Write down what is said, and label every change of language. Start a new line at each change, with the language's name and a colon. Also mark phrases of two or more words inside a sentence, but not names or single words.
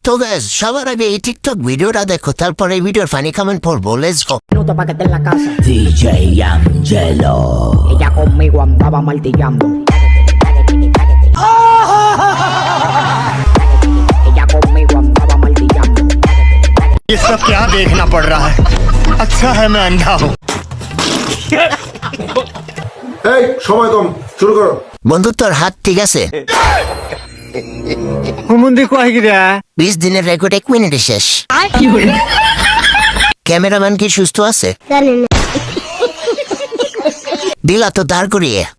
Bangla: তো গাইস সবার আগে এই টিকটক ভিডিওটা দেখো, তারপরে এই ভিডিওর
English: funny comment
Bangla: পড়বো।
English: let's go.
Spanish: Minuto pa' que esté en la casa. DJ Angelo. Ella conmigo andaba martillando. Ella conmigo andaba martillando.
Hindi: ये सब क्या देखना पड़ रहा है? अच्छा है मैं अंधा हूँ।
Bangla: এই সময় কম, শুরু করো। বন্ধু তোর হাত ঠিক আছে? 20 দিনের রেকর্ড 1 মিনিটে শেষ। ক্যামেরাম্যান কি সুস্থ আছে? দিলা তো দাঁড় করিয়ে।